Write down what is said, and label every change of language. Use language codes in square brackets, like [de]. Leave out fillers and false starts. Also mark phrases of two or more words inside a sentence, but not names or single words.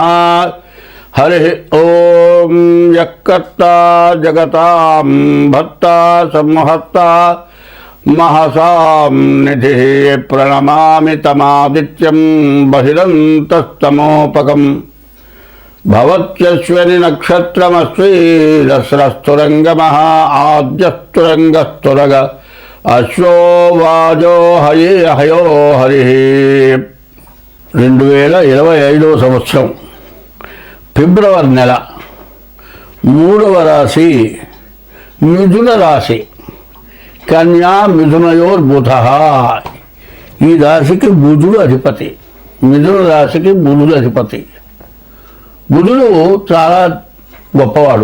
[sa] हरि ओम यक्कर्ता जगतां भर्ता संहर्ता महसां निधिः प्रणमामि तमादित्यं बहिरन्तस्तमोपकम् भवत्यश्विनी नक्षत्रमस्वी दस्रस्तुरंगमः आद्यस्तुरंगस्तुरग अश्वो वाजो हये हयो हरिः [te] 2025 సంవత్సరం ఫిబ్రవరి నెల 3వ రాశి మిథున రాశి. [sa] కన్యా మిథునయోర్ బుధః. [te] ఈ రాశికి బుధుడు అధిపతి. మిథున రాశికి బుధుడు అధిపతి. బుధుడు చాలా గొప్పవాడు.